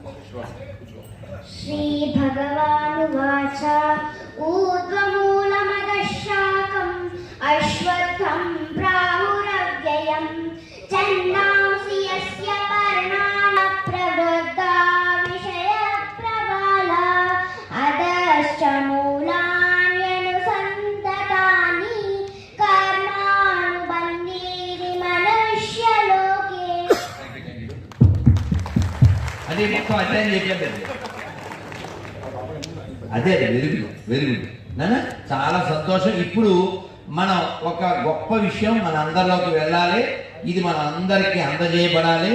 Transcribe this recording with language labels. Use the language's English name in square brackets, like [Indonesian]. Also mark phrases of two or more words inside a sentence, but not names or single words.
[Sanskrit] श्रीभगवानुवाच ऊर्ध्वमूलमदशाकम् अश्वत्थं प्राहुरव्ययम् छन्दांसि यस्य पर्णाः प्रवृद्धा विषयप्रवाला अधश्च मूलान्यनुसन्ततानि कर्मानुबन्धीनि मनुष्यलोके। [Telugu] అదే మొత్తం అధ్యాయం చెప్పలేదు. అదే [English] very good [Telugu] నాన్న, చాలా సంతోషం. ఇప్పుడు మనం ఒక గొప్ప విషయం మన అందరిలోకి వెళ్ళాలి, ఇది మన అందరికీ అందజేయబడాలి.